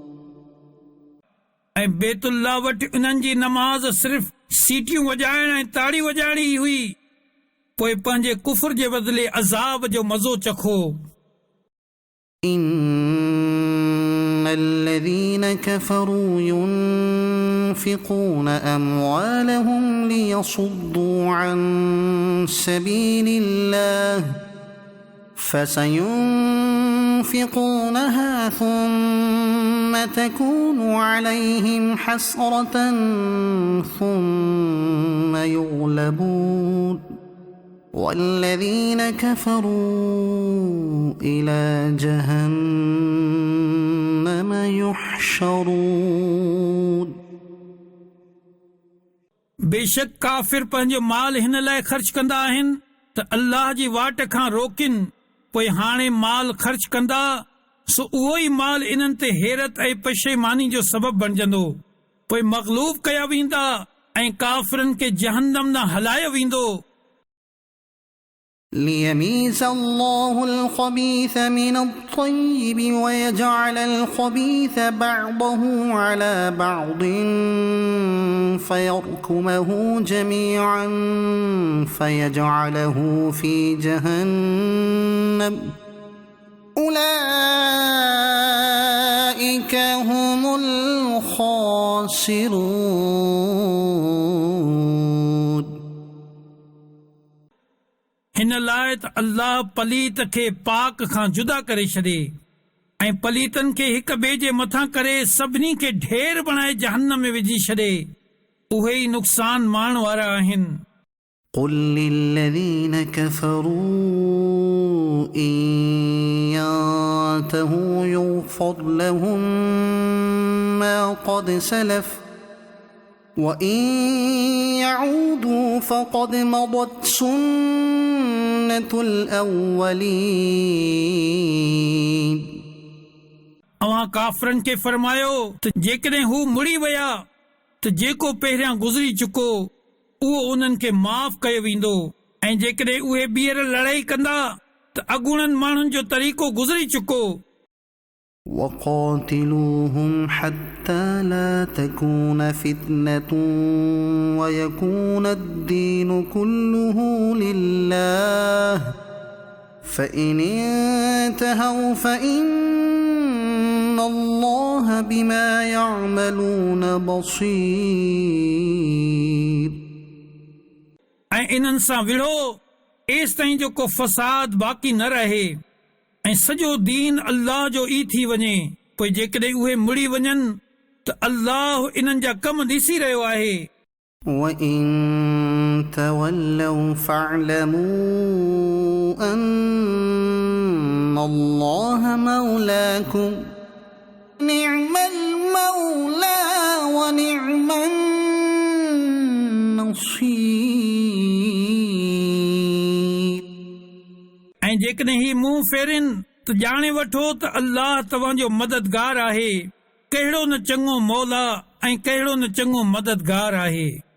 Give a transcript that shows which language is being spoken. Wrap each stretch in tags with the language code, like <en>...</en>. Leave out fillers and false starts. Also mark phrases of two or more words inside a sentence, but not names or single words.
<sd>ऐं बैतुल्लाह वटि उन्हनि जी नमाज़ सिर्फ़ सीटियूं वॼाइण ऐं ताड़ी वॼाइण ई हुई. पोइ पंहिंजे कुफर जे बदिले अज़ाब जो मज़ो चखो.</sd> <ar>إِنَّ الَّذِينَ كَفَرُوا يُنْفِقُونَ أَمْوَالَهُمْ لِيَصُدُّوا عَنْ سَبِيلِ اللَّهِ فَسَيُنْفِقُونَهَا ثُمَّ تَكُونُ عَلَيْهِمْ حَسْرَةً ثُمَّ يُغْلَبُونَ والذين كفروا إلى جهنم يحشرون</ar> <sd>बेशक काफ़िर पंहिंजो माल हिन लाइ ख़र्च कंदा आहिनि त अल्लाह जी वाट खां रोकिन, पोइ हाणे माल ख़र्च कंदा सो उहो ई माल इन्हनि ते हैरत ऐं पशेमानी जो सबबु बणजंदो। पोइ मग़लूब कया वेंदा ऐं काफ़िरनि खे जहन्नम न हलायो वेंदो।</sd> <ar>ليميز الله الخبيث من الطيب ويجعل الخبيث بعضه على بعض فيركمه جميعا فيجعله في جهنم أولئك هم الخاسرون</ar> <sd>हिन लाइ त अल्लाह पलीत खे पाक खां जुदा करे छॾे ऐं पलीतनि खे हिक ॿिए जे मथां करे सभिनी खे ढेर बणाए जहन्नम में विझी छॾे। उहे ई नुक़सान माण वारा आहिनि।</sd> <ar>قل للذين كفروا إن ينتهوا يغفر لهم ما قد سلف وإن يعودوا فقد مضت سنة الأولين</ar> <sd>अवां काफ़रनि खे फरमायो त जेकॾहिं हू मुड़ी विया त जेको पहिरियां गुज़री चुको उहो उन्हनि खे माफ़ कयो वेंदो, ऐं जेकॾहिं उहे ॿीहर लड़ाई कंदा त अॻूणनि माण्हुनि जो तरीक़ो गुज़री चुको।</sd> <ar>وقاتلوهم حتى لا تكون فتنة ويكون الدين كله لله فإن انتهوا فإن الله بما يعملون بصير</ar> <sd>ऐं इन्हनि सां विढ़ो एसि ताईं जो को फ़साद बाक़ी न रहे ऐं सॼो दीन अल्लाह जो ई थी वञे। पोइ जेकॾहिं उहे मुड़ी वञनि त अल्लाह इन्हनि जा कम ॾिसी रहियो आहे।</sd> <ar>وَإِن تَوَلَّوْا فَاعْلَمُوا أَنَّ اللَّهَ مَوْلَاكُمْ نِعْمَ الْمَوْلَى وَنِعْمَ النَّصِيرُ</ar> <sd>ऐं जेकॾहिं ही मुंहुं फेरिन त ॼाणे वठो त अल्लाह तव्हांजो मददगार आहे। कहिड़ो न चङो मौला ऐं कहिड़ो न चङो मददगार आहे।</sd>